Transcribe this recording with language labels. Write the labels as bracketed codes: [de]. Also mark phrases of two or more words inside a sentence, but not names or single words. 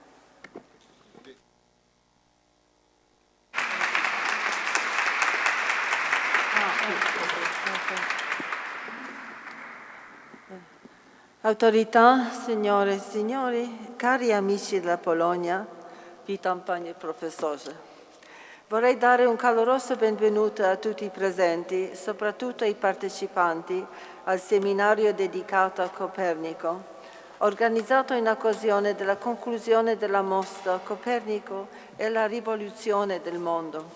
[it] Autorità, signore e signori, cari amici della Polonia, [pl] witam panie professorze. [it] Vorrei dare un caloroso benvenuto a tutti i presenti, soprattutto ai partecipanti al seminario dedicato a Copernico, organizzato in occasione della conclusione della mostra Copernico e la rivoluzione del mondo.